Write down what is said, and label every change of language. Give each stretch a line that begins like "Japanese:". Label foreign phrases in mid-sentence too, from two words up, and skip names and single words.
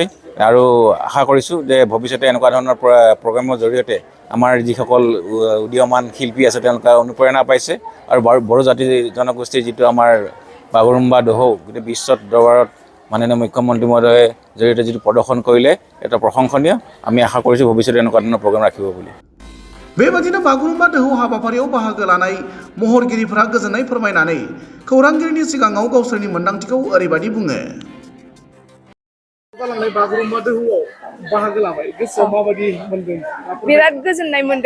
Assamese: আৰু আশা কৰিছোঁ যে ভৱিষ্যতে এনেকুৱা ধৰণৰ প্ৰগ্ৰেমৰ জৰিয়তে আমাৰ যিসকল উদীয়মান শিল্পী আছে তেওঁলোকে অনুপ্ৰেৰণা পাইছে আৰু বড়ো জাতি জনগোষ্ঠীৰ যিটো আমাৰ বাগৰুম্বা দোহৌ গোটেই বিশ্বত দৰবাৰত মাননীয় মুখ্যমন্ত্ৰী মহোদয়ে জৰিয়তে যিটো প্ৰদৰ্শন কৰিলে এটা প্ৰশংসনীয়। আমি আশা কৰিছোঁ ভৱিষ্যতে এনেকুৱা ধৰণৰ প্ৰগ্ৰেম ৰাখিব বুলি।
Bodo: बेबादिनो बागुरुम्बा दोहौ हाबाफारियाव बाहागो लानाय महरगिरिफोरा गोजोननाय फोरमायनानै खौरांगिरिनि सिगाङाव गावसोरनि मोन्दांथिखौ ओरैबादि बुङो। बागुरुम्बा दोहौआव बाहागो लाबाय, गोसोआव माबायदि मोनदों? बिराद गोजोननाय मोनदों।